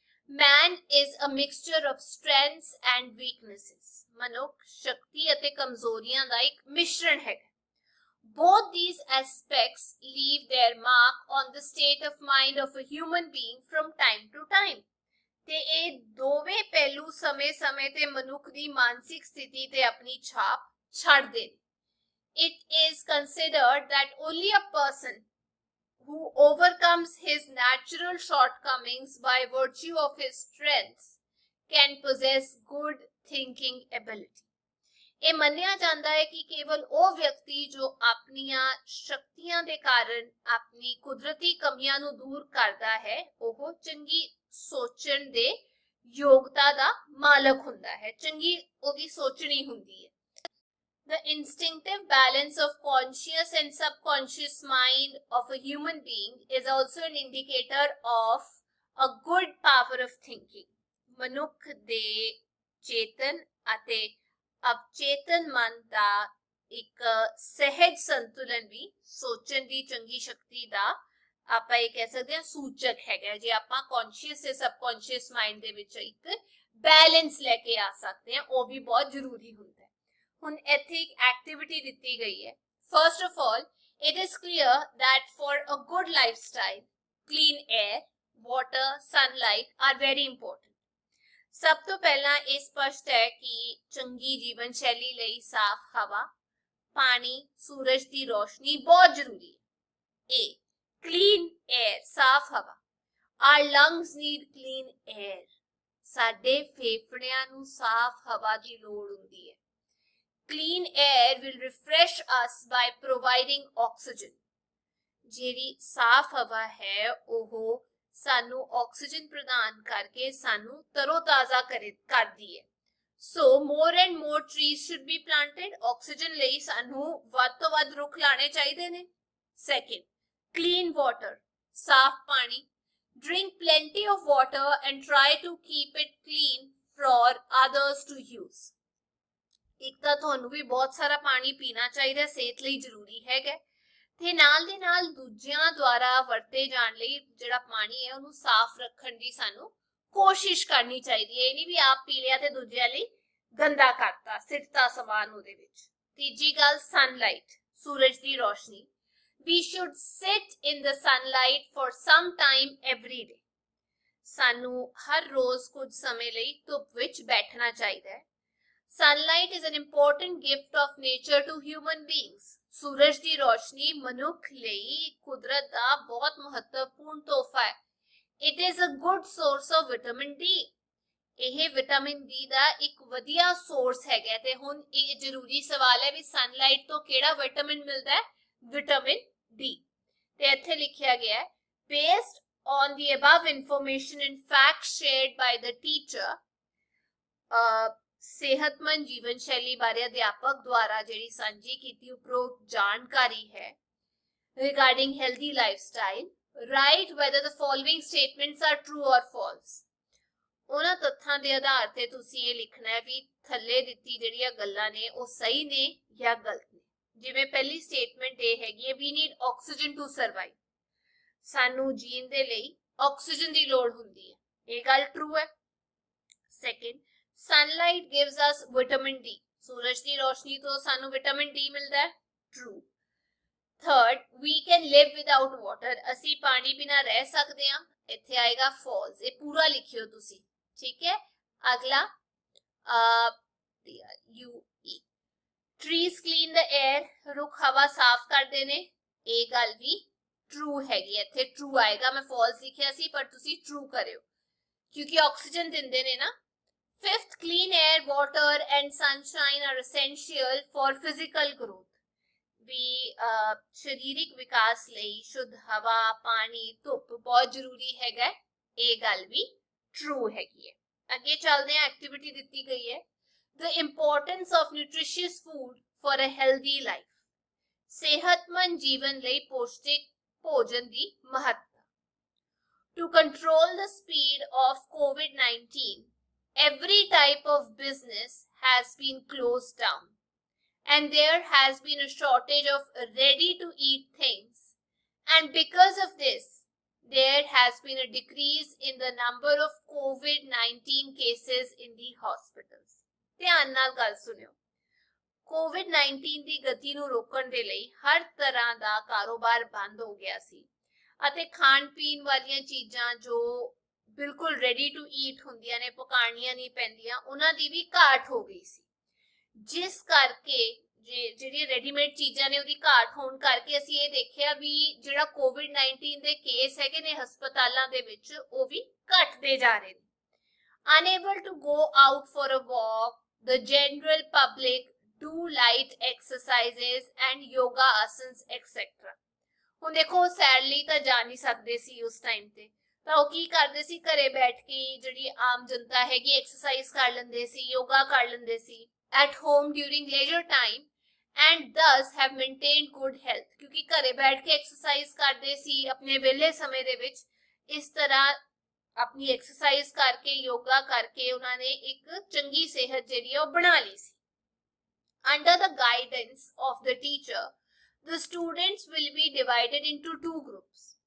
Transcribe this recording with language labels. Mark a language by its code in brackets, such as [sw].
[en] Man is a mixture of strengths and weaknesses। [pa] ਮਨੁੱਖ ਸ਼ਕਤੀ ਅਤੇ ਕਮਜ਼ੋਰੀਆਂ ਦਾ ਇੱਕ ਮਿਸ਼ਰਣ ਹੈ। [en] Both these aspects leave their mark on the state of mind of a human being from time to time। [pa] ਤੇ ਇਹ ਦੋਵੇਂ ਪਹਿਲੂ ਸਮੇਂ-ਸਮੇਂ ਤੇ ਮਨੁੱਖ ਦੀ ਮਾਨਸਿਕ ਸਥਿਤੀ ਤੇ ਆਪਣੀ ਛਾਪ ਛੱਡਦੇ ਨੇ। [en] it is considered that only a person who overcomes his natural shortcomings by virtue of his strengths can possess good thinking ability. [pa] ਇਹ ਮੰਨਿਆ ਜਾਂਦਾ ਹੈ ਕਿ ਕੇਵਲ ਉਹ ਵਿਅਕਤੀ ਜੋ ਆਪਣੀਆਂ ਸ਼ਕਤੀਆਂ ਦੇ ਕਾਰਨ ਆਪਣੀ ਕੁਦਰਤੀ ਕਮੀਆਂ ਨੂੰ ਦੂਰ ਕਰਦਾ ਹੈ ਉਹ ਚੰਗੀ ਸੋਚਣ ਦੇ ਯੋਗਤਾ ਦਾ ਮਾਲਕ ਹੁੰਦਾ ਹੈ, ਚੰਗੀ ਉਹਦੀ ਸੋਚਣੀ ਹੁੰਦੀ ਹੈ। [en] The instinctive balance of conscious and subconscious mind of a human being is also an indicator of a good power of thinking. [pa] ਮਨੁੱਖ ਦੇ ਚੇਤਨ ਅਤੇ ਅਵਚੇਤਨ ਮਨ ਦਾ ਇੱਕ ਸਹਿਜ ਸੰਤੁਲਨ ਵੀ ਸੋਚਣ ਦੀ ਚੰਗੀ ਸ਼ਕਤੀ ਦਾ ਆਪਾਂ ਇਹ ਕਹਿ ਸਕਦੇ ਹਾਂ ਸੂਚਕ ਹੈਗਾ। ਜੇ ਆਪਾਂ ਕੌਨਸ਼ੀਅਸ ਤੇ ਸਬਕੌਨਸ਼ੀਅਸ ਮਾਈਂਡ ਦੇ ਵਿੱਚ ਇੱਕ ਬੈਲੈਂਸ ਲੈ ਕੇ ਆ ਸਕਦੇ ਹਾਂ, ਉਹ ਵੀ ਬਹੁਤ ਜ਼ਰੂਰੀ ਹੁੰਦਾ ਹੈ। ਹੁਣ ਇੱਥੇ ਇੱਕ ਐਕਟੀਵਿਟੀ ਦਿੱਤੀ ਗਈ ਹੈ। [en] First of all, it is clear that for a good lifestyle, clean air, water, sunlight are very important. [pa] ਸਭ ਤੋਂ ਪਹਿਲਾਂ ਇਹ ਸਪਸ਼ਟ ਹੈ ਕਿ ਚੰਗੀ ਜੀਵਨ ਸ਼ੈਲੀ ਲਈ ਸਾਫ਼ ਹਵਾ, ਪਾਣੀ, ਸੂਰਜ ਦੀ ਰੋਸ਼ਨੀ ਬਹੁਤ ਜ਼ਰੂਰੀ ਹੈ। A. [en] Clean air, [pa] ਸਾਫ਼ ਹਵਾ। [en] Our lungs need clean air. [pa] ਸਾਡੇ ਫੇਫੜਿਆਂ ਨੂੰ ਸਾਫ਼ ਹਵਾ ਦੀ ਲੋੜ ਹੁੰਦੀ ਹੈ। [en] Clean air will refresh us by providing oxygen. [pa] ਜਿਹੜੀ ਸਾਫ਼ ਹਵਾ ਹੈ ਉਹ ਸਾਨੂੰ ਆਕਸੀਜਨ ਪ੍ਰਦਾਨ ਕਰਕੇ ਸਾਨੂੰ ਤਰੋਤਾਜ਼ਾ ਕਰਦੀ ਹੈ। [en] So more and more trees should be planted. [pa] Oxygen ਲਈ ਸਾਨੂੰ ਵੱਧ ਤੋਂ ਵੱਧ ਰੁੱਖ ਲਾਣੇ ਚਾਹੀਦੇ ਨੇ। [en] Second, clean water, [pa] ਸਾਫ਼ ਪਾਣੀ। [en] Drink plenty of water and try to keep it clean for others to use. [pa] ਇੱਕ ਤਾਂ ਤੁਹਾਨੂੰ ਵੀ ਬਹੁਤ ਸਾਰਾ ਪਾਣੀ ਪੀਣਾ ਚਾਹੀਦਾ, ਸਿਹਤ ਲਈ ਜ਼ਰੂਰੀ ਹੈਗਾ, ਤੇ ਨਾਲ ਦੇ ਨਾਲ ਦੂਜਿਆਂ ਦੁਆਰਾ ਵਰਤੇ ਜਾਣ ਲਈ ਜਿਹੜਾ ਪਾਣੀ ਹੈ ਉਹਨੂੰ ਸਾਫ਼ ਰੱਖਣ ਦੀ ਸਾਨੂੰ ਕੋਸ਼ਿਸ਼ ਕਰਨੀ ਚਾਹੀਦੀ ਹੈ। ਇਹ ਨਹੀਂ ਵੀ ਆਪ ਪੀ ਲਿਆ ਤੇ ਦੂਜਿਆਂ ਲਈ ਗੰਦਾ ਕਰਤਾ, ਸਿੱਟਤਾ ਸਮਾਨ ਉਹਦੇ ਵਿੱਚ। ਤੀਜੀ ਗੱਲ, ਸਨਲਾਈਟ, ਸੂਰਜ ਦੀ ਰੋਸ਼ਨੀ। [en] We should sit in the sunlight for some time every day. [pa] ਸਾਨੂੰ ਹਰ ਰੋਜ਼ ਕੁਝ ਸਮੇਂ ਲਈ ਧੁੱਪ ਵਿੱਚ ਬੈਠਣਾ ਚਾਹੀਦਾ ਹੈ। [en] Sunlight is an important gift of nature to human beings. [pa] ਸੂਰਜ ਦੀ ਰੋਸ਼ਨੀ ਮਨੁੱਖ ਲਈ ਕੁਦਰਤ ਦਾ ਬਹੁਤ ਮਹੱਤਵਪੂਰਨ ਤੋਹਫਾ ਹੈ। [en] It is a good source of vitamin D. [pa] ਇਹ ਵਿਟਾਮਿਨ ਡੀ ਦਾ ਇੱਕ ਵਧੀਆ ਸੋਰਸ ਹੈਗਾ। ਤੇ ਹੁਣ ਇਹ ਜ਼ਰੂਰੀ ਸਵਾਲ ਹੈ ਵੀ ਸਨਲਾਈਟ ਤੋਂ ਕਿਹੜਾ ਵਿਟਾਮਿਨ ਮਿਲਦਾ ਹੈ? Vitamin D. [en] ਤੇ ਇੱਥੇ ਲਿਖਿਆ ਗਿਆ ਹੈ, based on the above information and facts shared by the teacher, [pa] ਸਿਹਤਮੰਦ ਜੀਵਨ ਸ਼ੈਲੀ ਬਾਰੇ ਅਧਿਆਪਕ ਦੁਆਰਾ ਜਿਹੜੀ ਸਾਂਝੀ ਕੀਤੀ ਉਪਰੋਕਤ ਜਾਣਕਾਰੀ ਹੈ [en] regarding healthy lifestyle, write whether the following statements are true or false. [pa] ਉਹਨਾਂ ਤੱਥਾਂ ਦੇ ਆਧਾਰ ਤੇ ਤੁਸੀਂ ਇਹ ਲਿਖਣਾ ਹੈ ਵੀ ਥੱਲੇ ਦਿੱਤੀ ਜਿਹੜੀਆਂ ਗੱਲਾਂ ਨੇ ਉਹ ਸਹੀ ਨੇ ਜਾਂ ਗਲਤ ਨੇ। ਜਿਵੇਂ ਪਹਿਲੀ ਸਟੇਟਮੈਂਟ ਇਹ ਹੈਗੀ ਹੈ, [en] we need oxygen to survive. [pa] ਸਾਨੂੰ ਜੀਣ ਦੇ ਲਈ ਆਕਸੀਜਨ ਦੀ ਲੋੜ ਹੁੰਦੀ ਹੈ, ਇਹ ਗੱਲ ਟਰੂ ਹੈ। [en] Second, sunlight gives us vitamin D. [pa] ਸੂਰਜ ਦੀ ਰੋਸ਼ਨੀ ਤੋਂ ਸਾਨੂੰ ਵਿਟਾਮਿਨ ਡੀ ਮਿਲਦਾ ਹੈ, true. [en] Third, we can live without water. [pa] ਅਸੀਂ ਪਾਣੀ ਬਿਨਾਂ ਰਹਿ ਸਕਦੇ ਹਾਂ, ਇੱਥੇ ਆਏਗਾ false. ਇਹ ਪੂਰਾ ਲਿਖਿਓ ਤੁਸੀਂ, ਠੀਕ ਹੈ। ਅਗਲਾ [en] UE, trees clean the air. [pa] ਰੁੱਖ ਹਵਾ ਸਾਫ਼ ਕਰਦੇ ਨੇ, ਇਹ ਗੱਲ ਵੀ ਟਰੂ ਹੈਗੀ। ਇੱਥੇ ਟਰੂ ਆਏਗਾ, ਮੈਂ false ਲਿਖਿਆ ਸੀ ਪਰ ਤੁਸੀਂ ਟਰੂ ਕਰਿਓ ਕਿਉਂਕਿ ਆਕਸੀਜਨ ਦਿੰਦੇ ਨੇ ਨਾ। [en] Fifth, clean air, water and sunshine are essential for physical growth. [pa] ਵੀ ਸਰੀਰਕ ਵਿਕਾਸ ਲਈ ਸ਼ੁੱਧ ਹਵਾ, ਪਾਣੀ, ਧੁੱਪ ਬਹੁਤ ਜ਼ਰੂਰੀ ਹੈਗਾ, ਇਹ ਗੱਲ ਵੀ ਟਰੂ ਹੈਗੀ ਹੈ। ਅੱਗੇ ਚੱਲਦੇ ਹਾਂ, ਐਕਟੀਵਿਟੀ ਦਿੱਤੀ ਗਈ ਹੈ, [en] the importance of nutritious food for a healthy life. [pa] ਸਿਹਤਮੰਦ ਜੀਵਨ ਲਈ ਪੌਸ਼ਟਿਕ ਭੋਜਨ ਦੀ ਮਹੱਤਤਾ। [en] To control the speed of COVID-19, every type of business has been closed down, and there has been a shortage of ready-to-eat things. And because of this, there has been a decrease in the number of COVID-19 cases in the hospitals. [pa] ਧਿਆਨ ਨਾਲ ਗੱਲ ਸੁਣਿਓ। COVID-19 ਦੀ ਗਤੀ ਨੂੰ ਰੋਕਣ ਦੇ ਲਈ ਹਰ ਤਰ੍ਹਾਂ ਦਾ ਕਾਰੋਬਾਰ ਬੰਦ ਹੋ ਗਿਆ ਸੀ ਅਤੇ ਖਾਣ ਪੀਣ ਵਾਲੀਆਂ ਚੀਜ਼ਾਂ ਜੋ ਬਿਲਕੁਲ ਰੈਡੀ ਟੂ ਈਟ ਹੁੰਦੀਆਂ ਨੇ, ਪਕਾਣੀਆਂ ਨਹੀਂ ਪੈਂਦੀਆਂ, ਉਹਨਾਂ ਦੀ ਵੀ ਘਾਟ ਹੋ ਗਈ ਸੀ, ਜਿਸ ਕਰਕੇ ਜਿਹੜੀ ਰੈਡੀਮੇਡ ਚੀਜ਼ਾਂ ਨੇ ਉਹਦੀ ਘਾਟ ਹੋਣ ਕਰਕੇ ਅਸੀਂ ਇਹ ਦੇਖਿਆ ਵੀ ਜਿਹੜਾ ਕੋਵਿਡ-19 ਦੇ ਕੇਸ ਹੈਗੇ ਨੇ ਹਸਪਤਾਲਾਂ ਦੇ ਵਿੱਚ ਉਹ ਵੀ ਘਟਦੇ ਜਾ ਰਹੇ ਨੇ। [en] Unable to go out for a walk, the general public do light exercises and yoga asanas etc. [pa] ਹੁਣ ਦੇਖੋ ਸੈਰ ਲਈ ਤਾਂ ਜਾ ਨਹੀਂ ਸਕਦੇ ਸੀ ਉਸ ਟਾਈਮ ਤੇ, ਤਾਂ ਉਹ ਕੀ ਕਰਦੇ ਸੀ, ਘਰੇ ਬੈਠ ਕੇ ਜਿਹੜੀ ਆਮ ਜਨਤਾ ਹੈਗੀ ਐਕਸਰਸਾਈਜ਼ ਕਰ ਲੈਂਦੇ ਸੀ, ਯੋਗਾ ਕਰ ਲੈਂਦੇ ਸੀ [en] at home during leisure time and thus have maintained good health, [pa] ਕਿਉਂਕਿ ਘਰੇ ਬੈਠ ਕੇ ਐਕਸਰਸਾਈਜ਼ ਕਰਦੇ ਸੀ ਆਪਣੇ ਵਿਹਲੇ ਸਮੇਂ ਦੇ ਵਿੱਚ। ਇਸ ਤਰ੍ਹਾਂ ਆਪਣੀ ਐਕਸਰਸਾਈਜ਼ ਕਰਕੇ ਯੋਗਾ ਕਰਕੇ ਉਹਨਾਂ ਨੇ ਇੱਕ ਚੰਗੀ ਸਿਹਤ ਜਿਹੜੀ ਹੈ ਉਹ ਬਣਾ ਲਈ ਸੀ। [en] Under the guidance of the teacher, the students will be divided into two groups.